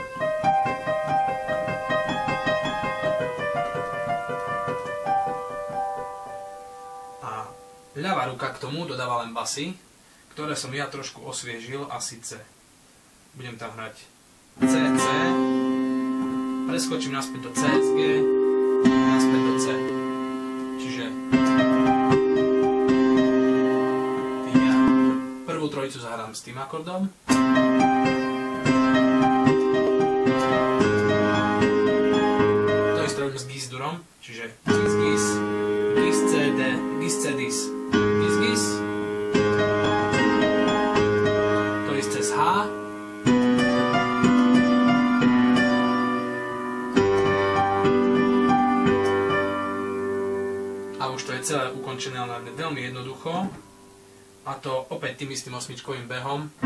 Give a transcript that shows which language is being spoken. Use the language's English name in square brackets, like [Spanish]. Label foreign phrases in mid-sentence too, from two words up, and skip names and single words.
[Slovak] A ľavá ruka k tomu dodáva len basy, ktoré som ja trošku osviežil, a síce budem tam hrať CC, preskočím naspäť do CSG, naspäť do C. Čiže ja prvú trojicu zahrám s tým akordom. To isté robím s GIS durom, čiže GIS GIS, GIS CD, GIS C DIS, GIS GIS. To isté s H. A už to je celé ukončené, ale veľmi jednoducho. A to opäť tým istým osmičkovým behom.